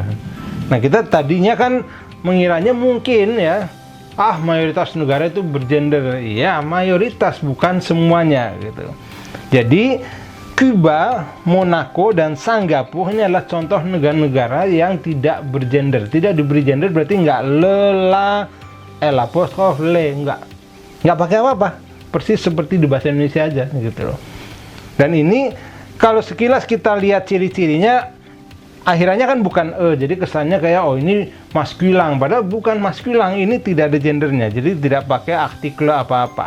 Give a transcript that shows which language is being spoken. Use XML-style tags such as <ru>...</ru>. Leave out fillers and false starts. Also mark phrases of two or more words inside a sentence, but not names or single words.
<id>Nah, kita tadinya kan mengiranya mungkin ya, mayoritas negara itu bergender. Iya, mayoritas, bukan semuanya gitu. Jadi, Kuba, Monaco, dan Singapura ini adalah contoh negara-negara yang tidak bergender. Tidak diberi gender berarti nggak</id> <fr>le, la, l'apostrophe, le,</fr> <id>nggak pakai apa-apa. Persis seperti di bahasa Indonesia aja gitu loh. Dan ini kalau sekilas kita lihat ciri-cirinya, akhirnya kan bukan jadi kesannya kayak oh ini maskulang, padahal bukan maskulang, ini tidak ada gendernya, jadi tidak pakai artikel apa-apa.</id>